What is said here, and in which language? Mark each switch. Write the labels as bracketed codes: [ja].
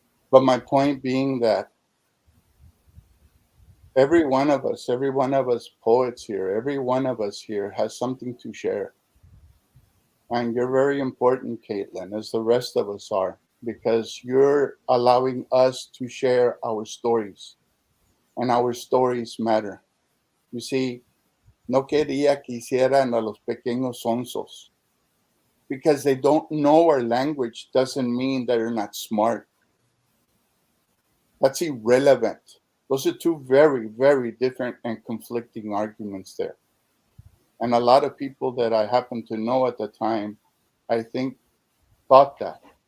[en] But my point being that every one of us poets here, every one of us here has something to share. And you're very important, Katelynn, as the rest of us are, because you're allowing us to share our stories, and our stories matter. You see, [es] no quería que hicieran a los pequeños sonsos. [en] Because they don't know our language doesn't mean they're not smart. That's irrelevant. Those are two very, very different and conflicting arguments there. And a lot of people that I happened to know at the time, I think, thought that.